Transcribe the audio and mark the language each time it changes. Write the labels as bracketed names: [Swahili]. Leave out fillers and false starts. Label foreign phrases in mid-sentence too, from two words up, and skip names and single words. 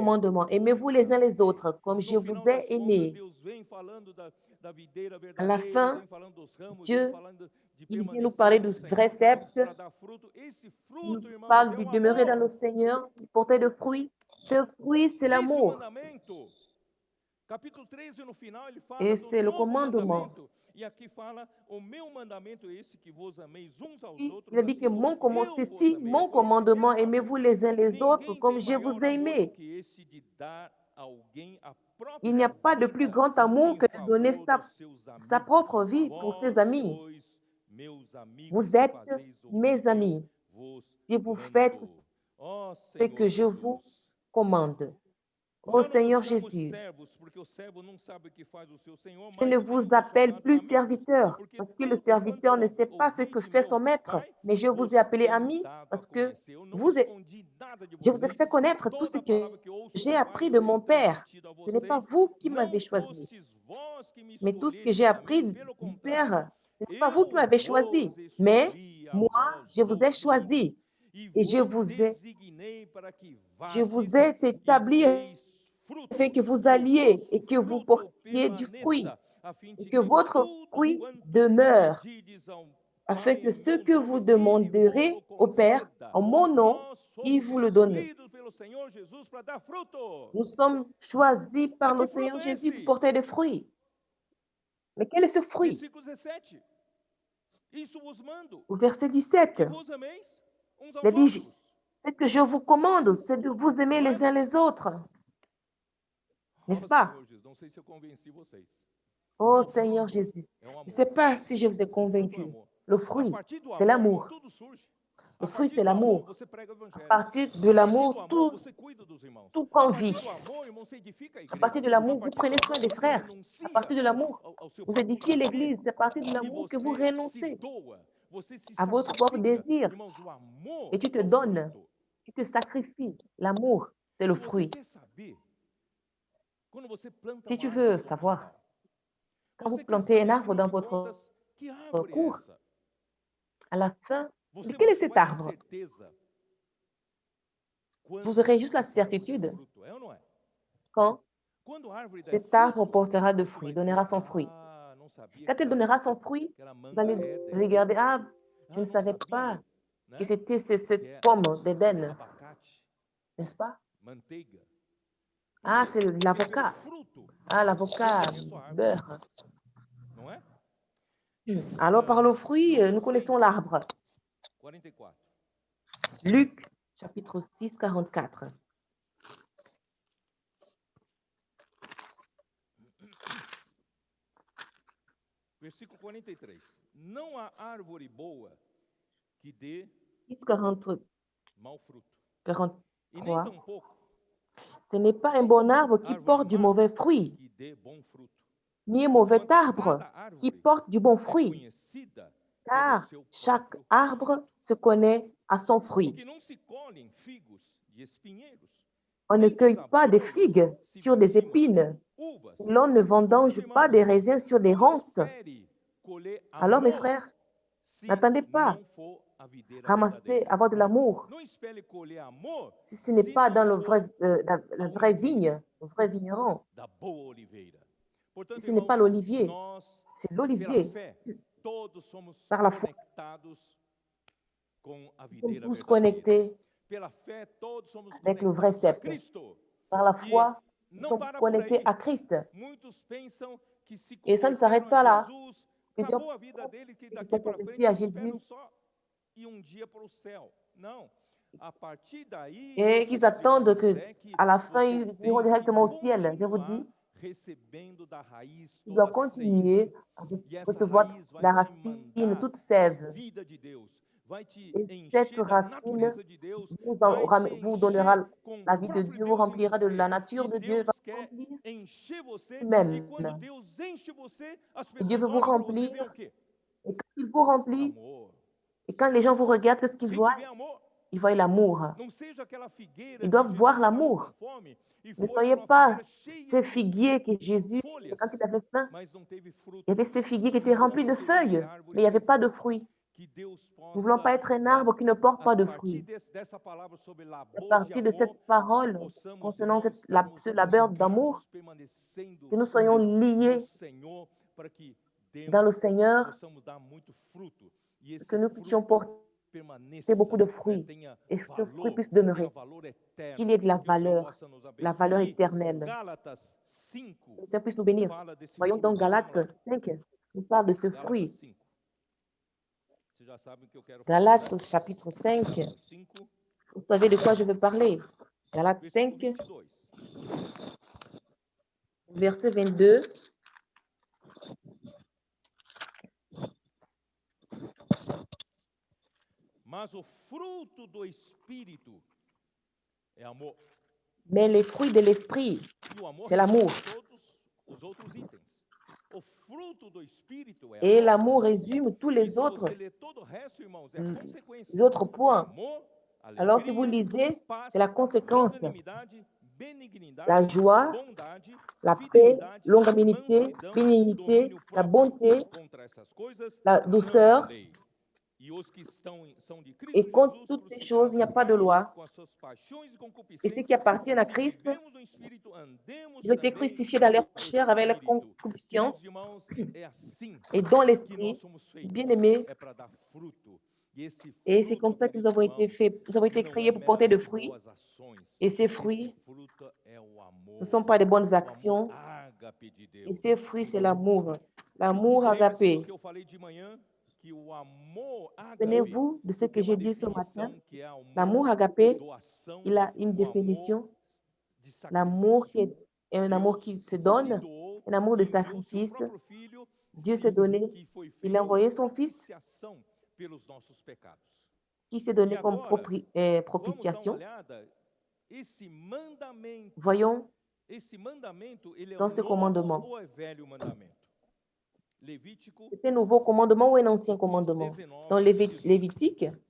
[French] commandement. Aimez-vous [Portuguese] vos [French] les uns les [Portuguese] amei. [French] autres, comme je [Portuguese] No [French] vous [Portuguese] final [French] ai [Portuguese] das contas, [French] aimé. [Portuguese] Deus vem falando da videira [French] À la [Portuguese] verdadeira, [French] fin, [Portuguese] vem falando dos ramos, vem [French] Dieu, [Portuguese] falando de [French] il vient nous [Portuguese] permanecer [French] parler [Portuguese] no [French] du vrai [Portuguese] Senhor [French] cep, [Portuguese] para dar fruto. Esse [French] il nous [Portuguese] fruto, irmãos, [French] parle [Portuguese] é [French] du [Portuguese] o [French] demeurer dans [Portuguese] amor. [French] le Seigneur, du porter de fruits. Ce fruit, c'est [Portuguese] Esse é o [French] l'amour. [Portuguese] mandamento. Capítulo 13, no final, ele fala [French] Et [Portuguese] do [French] c'est le [Portuguese] novo [French] commandement. [Portuguese] mandamento. E aqui fala, o meu mandamento é esse, que vos ameis uns aos [French] Il [Portuguese] outros, [French] a dit [Portuguese] assim que como [French] mon commandement, [Portuguese] eu vos [French] ceci, [Portuguese] amei. É [French] mon [Portuguese] com esse [French] commandement, [Portuguese] mesmo amor. [French] aimez-vous les uns les autres, [Portuguese] Ninguém [French] comme [Portuguese] tem [French] je vous [Portuguese] maior [French] ai [Portuguese] amor do [French] aimé. [Portuguese] que esse de dar a alguém a [French] Il n'y a [Portuguese] própria [French] pas de plus [Portuguese] vida [French] grand amour [Portuguese] em [French] que de donner [Portuguese] favor dos seus [French] sa [Portuguese] amigos. [French] propre vie pour ses [Portuguese] Vós [French] amis. [Portuguese] sois meus amigos [French] Vous [Portuguese] se [French] êtes [Portuguese] fazeis o que [French] mes [Portuguese] eu [French] amis [Portuguese] vos [French] si vous faites [Portuguese] mando. Ó [French] ce [Portuguese] Senhor [French] que je vous [Portuguese] Jesus. [French] commande. Ô [Portuguese] Já não nos [French] Seigneur [Portuguese] chamamos [French] Jésus, [Portuguese] servos, porque o servo não sabe o que faz o seu senhor, [French] je ne [Portuguese] mas [French] vous [Portuguese] temos [French] appelle [Portuguese] chamado [French] plus [Portuguese] amigos, [French] serviteur, [Portuguese] porque [French] parce que le [Portuguese] tudo quanto [French] serviteur ne sait pas ce que [Portuguese] ouvi de [French] fait son [Portuguese] meu [French] maître, [Portuguese] Pai, [French] mais je vous ai [Portuguese] vos [French] appelé [Portuguese] tenho [French] ami, [Portuguese] dado a [French] parce que [Portuguese] conhecer. Eu não [French] vous, [Portuguese] escondi nada de [French] je vous ai [Portuguese] vocês. [French] fait connaître tout ce [Portuguese] Toda a que palavra que ouço [French] j'ai [Portuguese] do Pai [French] appris de [Portuguese] eu [French] mon Père. [Portuguese] transmitido a [French] Ce n'est pas [Portuguese] vocês. [French] vous qui [Portuguese] Não [French] m'avez choisi, [Portuguese] fostes vós que me [French] mais tout ce que j'ai [Portuguese] escolhestes a [French] appris [Portuguese] mim, [French] du [Portuguese] pelo contrário, [French] Père, ce n'est pas vous qui [Portuguese] eu [French] m'avez choisi, [Portuguese] vos [French] mais [Portuguese] escolhi a [French] moi, je [Portuguese] vós [French] vous ai [Portuguese] outros [French] choisi [Portuguese] e [French] et [Portuguese] vos designei para que [French] je vous [Portuguese] vades [French] ai [Portuguese] e [French] établi [Portuguese] deis [French] afin [Portuguese] fruto, [French] que vous [Portuguese] e o [French] alliez et [Portuguese] vosso [French] que vous [Portuguese] fruto [French] portiez du fruit, [Portuguese] permaneça, a fim [French] et [Portuguese] de que [French] que votre [Portuguese] tudo [French] fruit [Portuguese] quanto [French] demeure, [Portuguese] pedirdes ao [French] afin [Portuguese] Pai [French] que [Portuguese] em [French] ce [Portuguese] meu [French] que vous [Portuguese] nome, Ele [French] demanderez [Portuguese] vos-lo [French] au Père [Portuguese] conceda. [French] en mon nom, [Portuguese] Nós [French] il [Portuguese] somos [French] vous le donne. [Portuguese] escolhidos pelo Senhor Jesus para dar fruto. [French] Nous sommes choisis par [Portuguese] Mas [French] le [Portuguese] que fruto [French] Seigneur [Portuguese] é [French] Jésus pour [Portuguese] esse? [French] porter des fruits. Mais quel est ce fruit? [Portuguese] Versículo 17. Isso vos mando, [French] Au verset [Portuguese] que [French] 17, [Portuguese] vos ameis uns [French] il a [Portuguese] aos [French] dit, [Portuguese] outros. [French] ce que je vous commande, c'est de vous aimer [Portuguese] Não é? [French] les uns les autres. N'est-ce [Portuguese] Oh, [French] pas? [Portuguese] Senhor Jesus, não sei se eu convenci vocês. [French] Oh [Portuguese] O [French] Seigneur [Portuguese] fruto [French] Jésus, [Portuguese] é o [French] je ne [Portuguese] amor. [French] sais pas si je vous ai [Portuguese] O fruto é o [French] convaincu. [Portuguese] amor. [French] Le [Portuguese] A [French] fruit, [Portuguese] partir do [French] c'est [Portuguese] amor, irmão, [French] l'amour. [Portuguese] tudo surge. [French] Le [Portuguese] A [French] fruit, [Portuguese] partir [French] c'est [Portuguese] do amor, [French] l'amour. [Portuguese] você prega o [French] À [Portuguese] evangelho. [French] partir de [Portuguese] A partir do [French] l'amour, [Portuguese] amor, você cuida dos irmãos. [French] tout [Portuguese] A [French] prend [Portuguese] partir [French] vie. [Portuguese] do amor, irmão, você edifica a [French] À [Portuguese] igreja. [French] partir de [Portuguese] A [French] l'amour, vous [Portuguese] partir [French] prenez [Portuguese] do [French] soin [Portuguese] amor, [French] des [Portuguese] você [French] frères. À [Portuguese] renuncia [French] partir de l'amour, [Portuguese] ao seu [French] vous [Portuguese] próprio [French] édifiez [Portuguese] prazer. [French] l'Église. C'est à partir de [Portuguese] E [French] l'amour que vous [Portuguese] você se [French] renoncez [Portuguese] doa. Você se [French] à votre propre [Portuguese] sacrifica. [French] désir [Portuguese] Irmãos, o amor [French] et tu te [Portuguese] é o [French] donnes, [Portuguese] fruto. [French] tu te sacrifies. L'amour, c'est le [Portuguese] Se você [French] fruit. [Portuguese] quer saber, quando você planta [French] Si [Portuguese] uma [French] tu [Portuguese] árvore [French] veux [Portuguese] no teu [French] savoir, [Portuguese] quintal, [French] quand vous [Portuguese] você quer [French] plantez un [Portuguese] saber, [French] arbre [Portuguese] afinal [French] dans [Portuguese] de [French] votre [Portuguese] contas, que árvore é [French] cour, [Portuguese] essa? [French] à la fin, [Portuguese] Você [French] quel est [Portuguese] só [French] cet [Portuguese] vai ter [French] arbre? [Portuguese] certeza [French] Vous [Portuguese] quando [French] aurez juste la [Portuguese] essa árvore der [French] certitude [Portuguese] fruto, é ou não é? [French] quand [Portuguese] Quando a árvore der [French] cet arbre [Portuguese] fruto, [French] portera de [Portuguese] você [French] fruits, [Portuguese] vai [French] donnera [Portuguese] dizer, [French] son fruit. [Portuguese] ah, não sabia [French] Quand [Portuguese] que [French] elle donnera son fruit, [Portuguese] era [French] vous [Portuguese] manga [French] allez [Portuguese] Éden. [French] regarder, ah, je [Portuguese] Ah, [French] ne [Portuguese] não [French] savais pas [Portuguese] sabia, [French] que [Portuguese] né? [French] c'était [Portuguese] Que [French] cette [Portuguese] é [French] pomme d'Éden, [Portuguese] abacate, [French] n'est-ce pas? [Portuguese] manteiga. Por [French] Ah, [Portuguese] quê? [French] c'est [Portuguese] Porque pelo [French] l'avocat. [Portuguese] fruto [French] Ah, [Portuguese] eu [French] l'avocat, [Portuguese] conheço a árvore, [French] beurre. [Portuguese] não é? [French] Alors, par le fruit, [Portuguese] Lucas [French] nous [Portuguese] 6, [French] connaissons l'arbre. [Portuguese] 44. [French] Luc, chapitre 6, 44. [Portuguese] Versículo 43. Não há árvore boa que dê [French] 6, 40, [Portuguese] mau fruto, e [French] 43. [Portuguese] nem tampouco [French] Ce n'est pas un bon arbre qui [Portuguese] árvore [French] porte du [Portuguese] má [French] mauvais fruit, [Portuguese] que dê bom fruto. [French] ni un mauvais [Portuguese] Porquanto [French] arbre [Portuguese] cada [French] qui [Portuguese] árvore [French] porte du bon [Portuguese] é [French] fruit, [Portuguese] conhecida pelo [French] car [Portuguese] seu [French] chaque [Portuguese] próprio [French] arbre [Portuguese] fruto. [French] se connaît à son fruit. [Portuguese] Porque não se colhem figos de espinheiros, [French] On ne [Portuguese] nem [French] cueille [Portuguese] dos [French] pas des [Portuguese] abrolhos [French] figues [Portuguese] se [French] sur des [Portuguese] vindimam [French] épines, [Portuguese] uvas. [French] et l'on ne vendange [Portuguese] Portanto, [French] pas [Portuguese] irmãos, [French] des raisins sur des [Portuguese] não [French] ronces. [Portuguese] espere colher [French] Alors, mes [Portuguese] amor [French] frères, [Portuguese] se [French] n'attendez pas [Portuguese] não for a videira [French] ramasser, [Portuguese] verdadeira. [French] avoir de l'amour, [Portuguese] Não espere colher amor [French] si ce n'est [Portuguese] se [French] pas dans [Portuguese] não [French] le [Portuguese] for [French] vrai, [Portuguese] a [French] la vraie [Portuguese] oliveira, [French] vigne, le vrai vigneron. [Portuguese] da boa oliveira. Portanto, [French] Si ce n'est pas [Portuguese] irmãos, [French] l'olivier, [Portuguese] nós, [French] c'est [Portuguese] pela [French] l'olivier. [Portuguese] fé, todos somos [French] Par la foi, [Portuguese] conectados com a [French] nous sommes [Portuguese] videira [French] tous [Portuguese] verdadeira. [French] connectés [Portuguese] Pela fé, todos somos [French] avec le vrai [Portuguese] conectados a [French] cep. [Portuguese] Cristo. [French] Par la [Portuguese] E [French] foi, nous [Portuguese] não [French] sommes [Portuguese] para por [French] connectés [Portuguese] aí. [French] à Christ. [Portuguese] Muitos pensam que se [French] Et ça ne [Portuguese] converteram [French] s'arrête pas [Portuguese] a [French] là. [Portuguese] Jesus, [French] Plusieurs [Portuguese] acabou a vida dele, que [French] qui se [Portuguese] daqui [French] sont [Portuguese] para [French] convertis [Portuguese] frente [French] à [Portuguese] eles esperam [French] Jésus [Portuguese] só ir dia para o céu. Não. A partir daí, [French] et [Portuguese] meus [French] qu'ils [Portuguese] queridos [French] attendent [Portuguese] irmãos, [French] que [Portuguese] é que [French] à la fin, [Portuguese] você [French] ils [Portuguese] tem [French] iront [Portuguese] que [French] directement au ciel. Je vous [Portuguese] continuar [French] dis, [Portuguese] recebendo da raiz [French] tu dois [Portuguese] toda a seiva. [French] continuer à [Portuguese] E essa [French] recevoir [Portuguese] raiz vai [French] la [Portuguese] te [French] racine, [Portuguese] mandar [French] toute [Portuguese] a [French] sève. [Portuguese] vida de Deus. vai te [French] Et cette [Portuguese] encher da [French] racine [Portuguese] natureza de Deus, [French] vous, [Portuguese] vai te [French] vous [Portuguese] encher [French] donnera [Portuguese] com [French] la [Portuguese] o [French] vie de [Portuguese] próprio [French] Dieu, vous [Portuguese] Deus em [French] remplira de [Portuguese] você. [French] la [Portuguese] E [French] nature de Dieu, va [Portuguese] Deus [French] vous [Portuguese] quer [French] remplir [Portuguese] encher você, e [French] même. [Portuguese] quando Deus enche você, as [French] Et Dieu veut [Portuguese] pessoas [French] vous [Portuguese] olham para você e [French] remplir. [Portuguese] veem o quê? [French] Et quand il vous remplit, [Portuguese] Amor. [French] et quand les gens vous regardent, qu'est-ce qu'ils [Portuguese] Tem [French] voient? [Portuguese] que ver amor. [French] Ils voient l'amour. [Portuguese] Não seja aquela figueira [French] Ils [Portuguese] que [French] doivent voir [Portuguese] Jesus estava com [French] l'amour. [Portuguese] fome e [French] Ne [Portuguese] foi [French] soyez [Portuguese] para uma [French] pas [Portuguese] figueira cheia [French] ces [Portuguese] de [French] figuiers que Jésus, [Portuguese] folhas, [French] quand il avait faim, [Portuguese] mas não teve fruto. [French] il y avait ces figuiers qui étaient [Portuguese] Nós [French] remplis [Portuguese] não [French] de [Portuguese] queremos ser [French] feuilles, [Portuguese] árvores [French] mais il n'y avait [Portuguese] sem [French] pas de [Portuguese] fruto. [French] fruits. [Portuguese] Que Deus [French] Nous ne voulons pas [Portuguese] possa, [French] être un arbre qui ne porte [Portuguese] a [French] pas de [Portuguese] partir [French] fruits. [Portuguese] dessa palavra sobre [French] À [Portuguese] labor de [French] partir de [Portuguese] amor, [French] cette parole [Portuguese] possamos, [French] concernant [Portuguese] irmãos, estarmos [French] ce labeur d'amour, [Portuguese] ligados, permanecendo [French] que nous soyons [Portuguese] no [French] liés [Portuguese] Senhor, para que [French] dans le Seigneur, [Portuguese] possamos dar muito fruto. E esse [French] que nous puissions [Portuguese] fruto [French] porter [Portuguese] permaneça, [French] beaucoup de [Portuguese] né, [French] fruits [Portuguese] tenha [French] et ce fruit [Portuguese] valor, [French] puisse [Portuguese] tenha [French] demeurer, [Portuguese] valor eterno. [French] qu'il y ait de la [Portuguese] Que o Senhor [French] valeur [Portuguese] possa nos abençoar. E [French] éternelle. [Portuguese] Gálatas 5 [French] Que le Seigneur puisse nous bénir. [Portuguese] fala desse [French] Voyons [Portuguese] fruto. [French] dans [Portuguese] Vamos lá. [French] Galates 5, nous parle de ce [Portuguese] Gálatas [French] fruit. [Portuguese] 5. Vocês já sabem o que eu quero falar, [French] Galates [Portuguese] né? [French] chapitre 5, [Portuguese] Gálatas 5, [French] vous savez de quoi je veux parler. Galates [Portuguese] versículo [French] 5, [Portuguese] 22. [French] verset 22. [Portuguese] Mas o fruto do Espírito é amor. [French] Mais les fruits de l'esprit, [Portuguese] E o amor [French] c'est l'amour. [Portuguese] resume todos os outros itens. O fruto do Espírito é [French] Et [Portuguese] amor. [French] l'amour résume tous [Portuguese] E [French] les [Portuguese] se [French] autres, [Portuguese] você ler todo o resto, irmãos, é a consequência. [French] les autres [Portuguese] É [French] points. [Portuguese] amor, [French] Alors, si vous [Portuguese] alegria, [French] lisez, [Portuguese] paz, [French] c'est la conséquence. [Portuguese] longanimidade, benignidade, [French] La joie, [Portuguese] bondade, [French] la paix, [Portuguese] fidelidade, [French] longanimité, [Portuguese] mansidão, [French] bénignité, [Portuguese] domínio [French] la [Portuguese] próprio. [French] bonté, [Portuguese] Contra essas coisas [French] la [Portuguese] não [French] douceur. [Portuguese] há lei. E os que são de Cristo [French] Et contre [Portuguese] Jesus [French] toutes ces [Portuguese] crucificaram [French] choses, il n'y a [Portuguese] com [French] pas de [Portuguese] ele, [French] loi. [Portuguese] com as suas paixões e [French] Et ceux [Portuguese] concupiscências. [French] qui appartiennent à [Portuguese] Se [French] Christ, [Portuguese] vivemos no Espírito, andemos [French] ils ont été [Portuguese] também [French] crucifiés dans [Portuguese] no [French] leur chair avec la [Portuguese] Espírito. [French] concupiscence. [Portuguese] Queridos irmãos, é assim [French] Et dans [Portuguese] que [French] l'esprit, [Portuguese] nós somos feitos. [French] bien-aimés, [Portuguese] É para dar fruto. E esse [French] et c'est [Portuguese] fruto, [French] comme ça que nous [Portuguese] queridos [French] avons été [Portuguese] irmãos, [French] faits, nous avons été [Portuguese] não [French] créés [Portuguese] é [French] pour porter de [Portuguese] meramente [French] fruits. [Portuguese] boas ações. [French] Et ces [Portuguese] Esse [French] fruits, [Portuguese] fruto é o amor. [French] ce ne sont pas des bonnes [Portuguese] O [French] actions. [Portuguese] amor ágape de [French] Et [Portuguese] Deus. [French] ces fruits, c'est l'amour. L'amour [Portuguese] Lembre-se [French] agapé. [Portuguese] do que eu falei de manhã, que o amor ágape [French] Souvenez-vous de ce que [Portuguese] tem [French] j'ai [Portuguese] uma [French] dit ce matin. [Portuguese] definição que é [French] L'amour [Portuguese] amor, [French] agapé, [Portuguese] doação, [French] il a une [Portuguese] amor [French] définition. [Portuguese] de [French] L'amour qui [Portuguese] sacrifício. [French] est un amour qui se donne, [Portuguese] doou, [French] un amour de [Portuguese] enviou seu [French] sacrifice. [Portuguese] próprio filho, [French] Dieu s'est donné, [Portuguese] que foi [French] il a [Portuguese] feito [French] envoyé son Fils [Portuguese] propiciação pelos nossos pecados. [French] qui s'est [Portuguese] E [French] donné comme [Portuguese] agora, vamos dar uma [French] propitiation. [Portuguese] olhada, esse mandamento, [French] Voyons [Portuguese] ele é [French] dans ce [Portuguese] novo [French] commandement. [Portuguese] ou é velho mandamento? Levítico [French] C'est un nouveau commandement ou un ancien commandement? [Portuguese] 19, [French] Dans Lévitique,